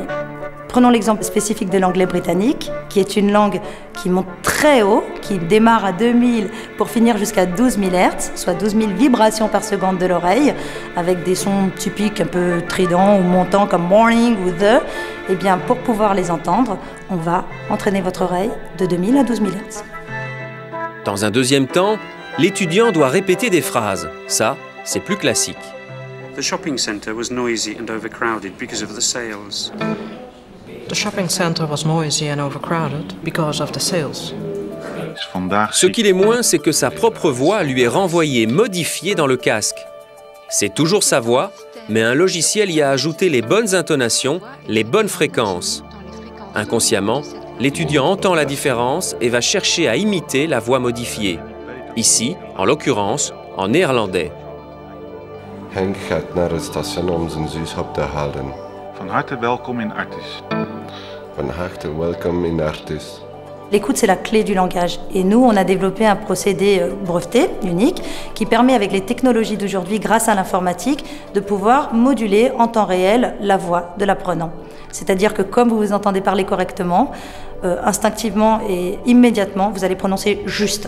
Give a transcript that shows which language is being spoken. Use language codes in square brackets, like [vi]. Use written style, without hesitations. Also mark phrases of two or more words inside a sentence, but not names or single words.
[fr] Prenons l'exemple spécifique de l'anglais britannique, qui est une langue qui monte très haut, qui démarre à 2000 pour finir jusqu'à 12 000 Hz, soit 12 000 vibrations par seconde de l'oreille, avec des sons typiques un peu tridents ou montants comme morning ou the. Eh bien, pour pouvoir les entendre, on va entraîner votre oreille de 2000 à 12 000 Hz. Dans un deuxième temps, l'étudiant doit répéter des phrases. Ça, c'est plus classique. [en] The shopping centre was noisy and overcrowded because of the sales. The shopping center was noisy and overcrowded because of the sales. [fr] Ce qu'il est moins, c'est que sa propre voix lui est renvoyée modifiée dans le casque. C'est toujours sa voix, mais un logiciel y a ajouté les bonnes intonations, les bonnes fréquences. Inconsciemment, l'étudiant entend la différence et va chercher à imiter la voix modifiée. Ici, en l'occurrence, en néerlandais. [nl] Henk gaat naar het station om zijn zus op te halen. Van harte welkom in Artis. Van harte welkom in Artis. [fr] L'écoute, c'est la clé du langage. Et nous, on a développé un procédé breveté, unique, qui permet, avec les technologies d'aujourd'hui, grâce à l'informatique, de pouvoir moduler en temps réel la voix de l'apprenant. C'est-à-dire que comme vous vous entendez parler correctement, instinctivement et immédiatement, vous allez prononcer juste.